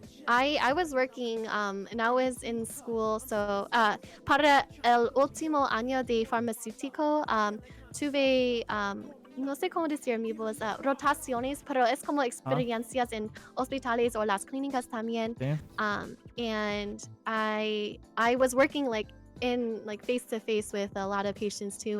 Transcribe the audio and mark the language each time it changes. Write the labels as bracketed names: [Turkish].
[English] I was working and I was in school. [Spanish] So para el último año de farmacéutico, tuve no sé cómo decir mi voz, rotaciones, pero es como experiencias en hospitales o las clínicas también. Sí. [English] And I was working like in like face to face with a lot of patients too.